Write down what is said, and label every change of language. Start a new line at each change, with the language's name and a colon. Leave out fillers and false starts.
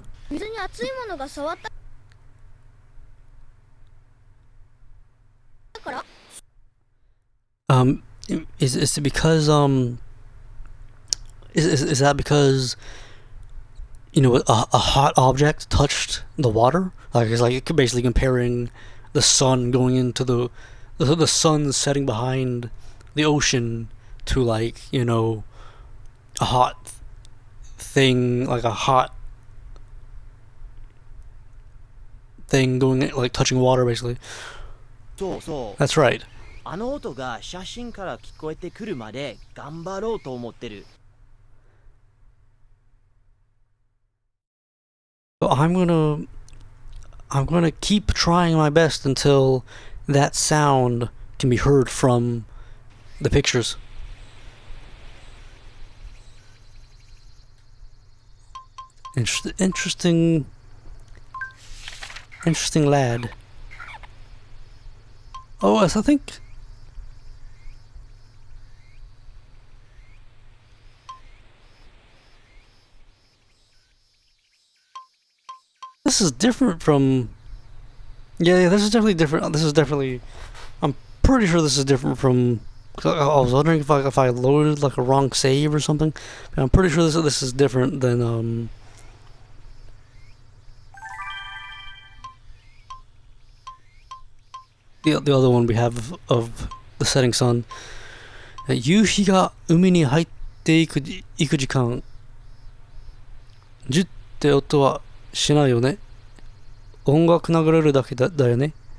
Japanese: 水に熱いものが触ったから？
English: Is it because is that because a hot object touched the water? Like it's like basically comparing the sun going into the sun setting behind the ocean to like a hot thing, like a hot thing going like touching water basically.
Japanese: そうそう。
English: That's right.
Japanese: あの音が写真から聞こえてくるまで頑張ろうと思ってる。
English: So I'm gonna keep trying my best until that sound can be heard from the pictures. Interesting lad. Oh, yes, I think. This is different from. Yeah, this is definitely different. This is definitely. I'm pretty sure this is different from. I was wondering if I loaded like a wrong save or something. But I'm pretty sure this is different than the other one we have of the setting sun.
Japanese: 夕日が海に入っていく時間。ジュって音はしないよね。音楽流れるだけだよね。